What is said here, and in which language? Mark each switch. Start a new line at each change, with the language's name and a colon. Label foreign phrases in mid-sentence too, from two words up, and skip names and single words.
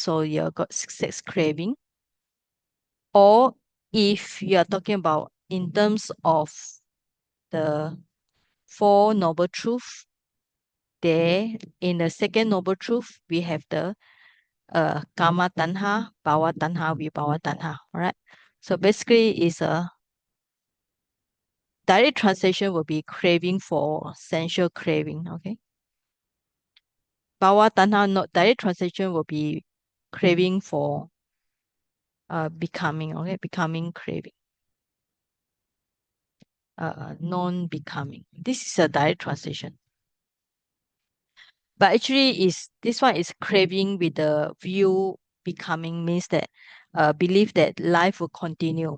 English: So you got six craving. Or if you are talking about in terms of the Four Noble Truth, there in the second Noble Truth, we have the
Pali: Kama Tanha, Bhava Tanha, Vibhava Tanha.
English: All right. So basically, is a direct translation will be craving for sensual craving. Okay.
Pali: Bhava Tanha,
English: not direct translation will be craving for becoming. Okay, becoming craving. Non-becoming. This is a direct translation. But actually, this one is craving with the view becoming means that believe that life will continue.